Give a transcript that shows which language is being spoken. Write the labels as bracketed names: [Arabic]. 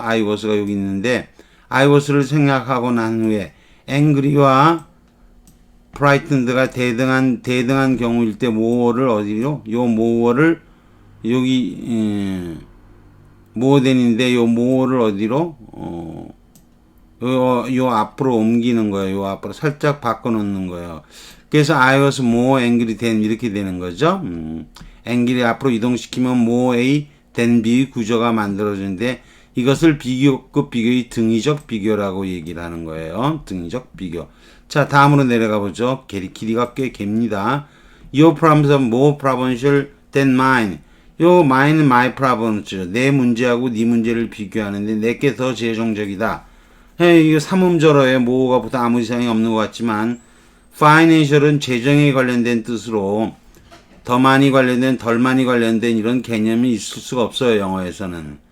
[Korean] I was가 여기 있는데 I was를 생략하고 난 후에 angry와 frightened가 대등한 경우일 때 more를 어디로? 요 more를 여기 more than인데 요 more를 어디로? 요 앞으로 옮기는 거예요. 요 앞으로 살짝 바꿔놓는 거예요. [English] 그래서 I was more angry than 이렇게 되는 거죠. [Korean] angry 앞으로 이동시키면 more A than B 구조가 만들어지는데 이것을 비교급 비교의 등위적 비교라고 얘기를 하는 거예요. 등위적 비교. 자, 다음으로 내려가 보죠. 길이가 꽤 깁니다. [English] Your problems are more provincial than mine. [Korean] 요 mine은 my problems죠. 내 문제하고 네 문제를 비교하는데 내게 더 재정적이다. 이거 삼음절어에 뭐가 보다 아무 이상이 없는 것 같지만 financial은 재정에 관련된 뜻으로 더 많이 관련된 덜 많이 관련된 이런 개념이 있을 수가 없어요. 영어에서는.